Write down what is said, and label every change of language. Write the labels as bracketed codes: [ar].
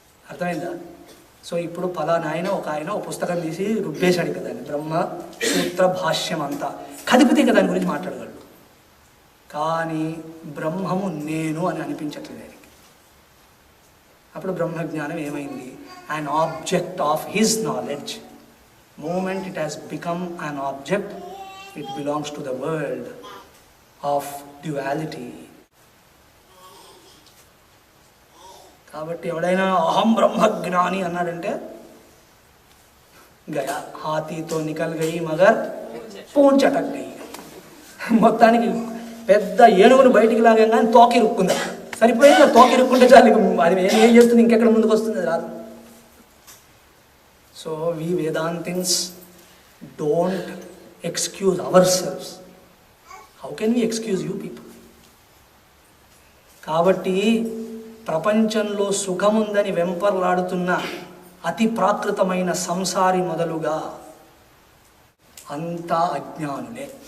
[te] అర్థమైందా? సో ఇప్పుడు పలానా ఒక పుస్తకం తీసి రుబ్బేశాడు కదా, బ్రహ్మ సూత్ర భాష్యం అంతా కదిపితే కదా దాని గురించి మాట్లాడగలడు. కానీ బ్రహ్మము నేను అని అనిపించట్లేదు ఆయనకి. అప్పుడు బ్రహ్మజ్ఞానం ఏమైంది? [en] an object of his knowledge. Moment it has become an object, it belongs to the world of duality. [te] కాబట్టి ఎవడైనా అహం బ్రహ్మజ్ఞాని అన్నాడంటే [hi] గయా హాతీతో నికల్ గయి మగర్ పూన్ చటక్ గయి. [te] మొత్తానికి పెద్ద ఏనుగును బయటికి లాగానే తోకి ఇరుక్కుంది. సరిపోయింది, తోకి ఇరుక్కుంటే చాలు, అది ఏం చేస్తుంది, ఇంకెక్కడ ముందుకు వస్తుంది, రాదు. [en] So we Vedantins don't excuse ourselves. How can we excuse you people? [te] కాబట్టి ప్రపంచంలో సుఖముందని వెంపర్లాడుతున్న అతి ప్రాకృతమైన సంసారి మొదలుగా అంతా అజ్ఞానులే.